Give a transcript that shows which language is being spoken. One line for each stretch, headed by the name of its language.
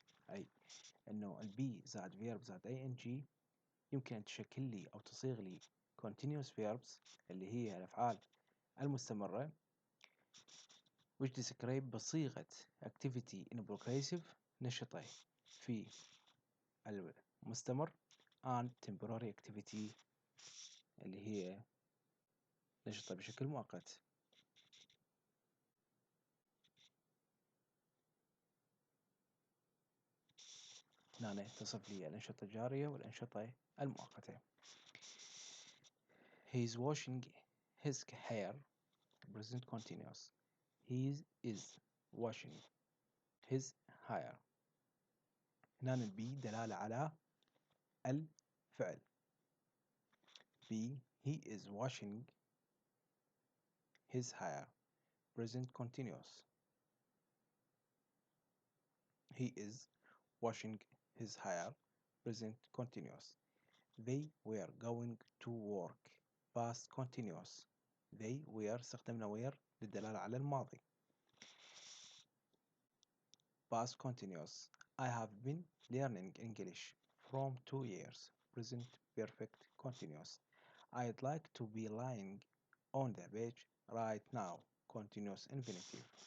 Arabic: أي إنه البي زائد verb زائد ing يمكن أن تشكل لي أو تصيغ لي
English: continuous verbs
Arabic: اللي هي الأفعال المستمرة
English: which describe
Arabic: بصيغة
English: activity in progressive
Arabic: نشطة في المستمر
English: and temporary activity
Arabic: اللي هي نشطة بشكل مؤقت. هنا تصف لي الأنشطة الجارية والأنشطة المؤقتة.
English: He is washing his hair present continuous. He is washing his hair.
Arabic: هنا البي دلالة على الفعل.
English: B he is washing his hair present continuous. He is washing his hair present continuous. They were going to work past continuous. They were
Arabic: استخدمنا were للدلالة على الماضي.
English: Past continuous. I have been learning English from 2 years. Present perfect continuous. I'd like to be lying on the beach right now. Continuous infinitive.